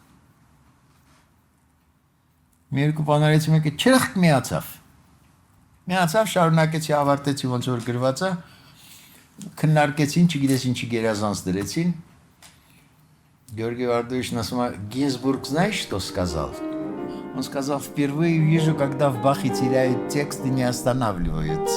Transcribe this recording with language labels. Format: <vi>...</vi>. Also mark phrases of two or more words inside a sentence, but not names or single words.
<hy>Մի երկու բան արեցի, մեկը չրխկ միացավ, շարունակեցի, ավարտեցի ոնց որ գրված է, քննարկեցին, չգիտես ինչի գերազանց դրեցին։ Գյորգի Վարդովիչն ասում է, Գինզբուրգ</hy> <ru>знаешь, что сказал? Он сказал, впервые вижу, когда в Бахе теряют текст и не останавливаются.</ru>